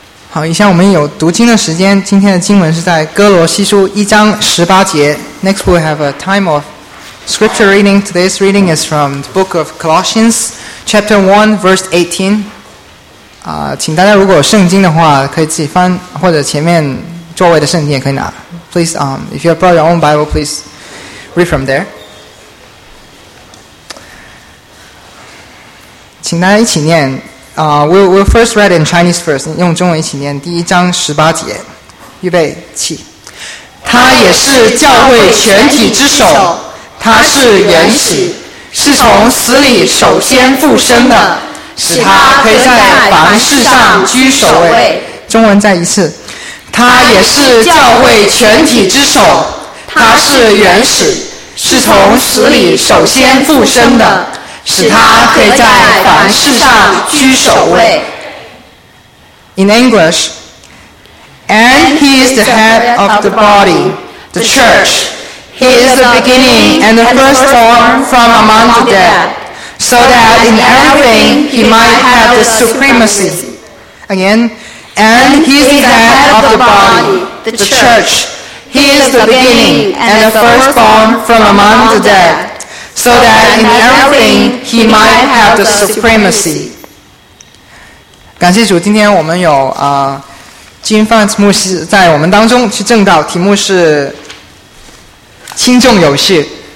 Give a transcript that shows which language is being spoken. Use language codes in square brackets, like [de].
[zh] 好，以下我们有读经的时间。今天的经文是在哥罗西书一章十八节。 [en] Next, we have a time of scripture reading. Today's reading is from the book of Colossians, chapter 1, verse 18. [zh] 请大家如果有圣经的话，可以自己翻，或者前面座位的圣经也可以拿。 [en] Please, if you have brought your own Bible, please read from there. [zh] 请大家一起念。 [en] We'll first read in Chinese first. [zh] 用中文一起念第一章十八节，预备起。他也是教会全体之首，他是原始，是从死里首先复生的，使他可以在凡事上居首位。中文再一次。他也是教会全体之首，他是原始，是从死里首先复生的，使他可以在凡事上居首位。 [en] In English, and he is the head of the body, the church. He is the beginning and the firstborn from among the dead, so that in everything he might have the supremacy. Again, and he is the head of the body, the church. He is the beginning and the firstborn from among the dead, so that in everything he might have the supremacy. [zh] 感谢主，今天我们有金范牧师在我们当中去证道，题目是轻重有序。